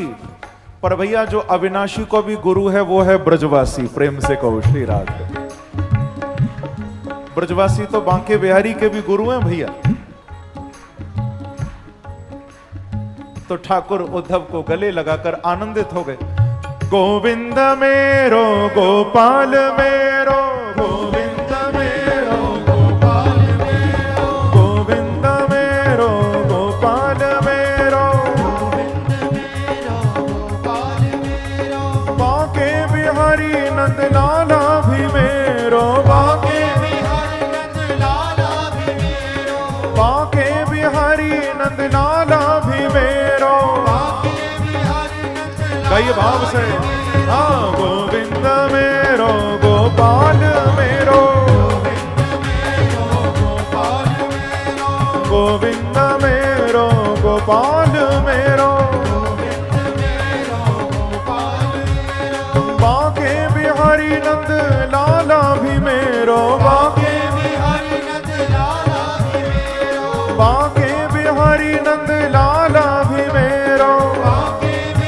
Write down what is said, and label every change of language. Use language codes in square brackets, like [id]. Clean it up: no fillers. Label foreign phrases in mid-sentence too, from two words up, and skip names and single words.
[hi] पर भैया जो अविनाशी को भी गुरु है वो है ब्रजवासी। प्रेम से कहो श्री राधे। ब्रजवासी तो बांके बिहारी के भी गुरु हैं भैया। तो ठाकुर उद्धव को गले लगाकर आनंदित हो गए। [bra] गोविंद मेरो गोपाल मेरो, गोविंद मेरो गोपाल मेरो, गोविंद मेरो गोपाल मेरो, बांके बिहारी नंद लाला भी मेरो, बांके बिहारी नंद लाला भी मेरो, बांके बिहारी नंद लाला भी मेरो, [hi] कई भाव से हाँ। [bra] गोविंद मेरो गोपाल मेरो, गोविंद मेरो गोपाल मेरो, बांके बिहारी नंद लाला भी मेरो, बांके बिहारी नंद लाला भी मेरो, बांके बिहारी नंद लाला भी मेरो।